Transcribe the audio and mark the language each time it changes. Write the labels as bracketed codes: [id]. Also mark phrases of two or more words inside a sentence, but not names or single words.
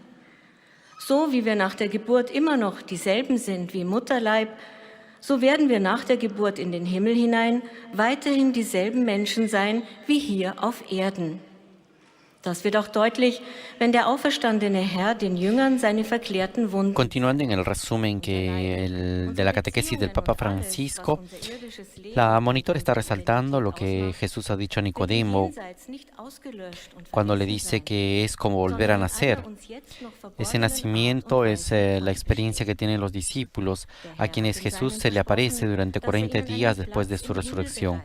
[de] So wie wir nach der Geburt immer noch dieselben sind wie Mutterleib, so werden wir nach der Geburt in den Himmel hinein weiterhin dieselben Menschen sein wie hier auf Erden. Das wird auch deutlich, wenn der auferstandene Herr den Jüngern seine verklärten Wunden... [es] Continuando en el resumen de la catequesis del Papa Francisco, la monitor está resaltando lo que Jesús ha dicho a Nicodemo cuando le dice que es como volver a nacer. Ese nacimiento es la experiencia que tienen los discípulos, a quienes Jesús se le aparece durante 40 días después de su resurrección.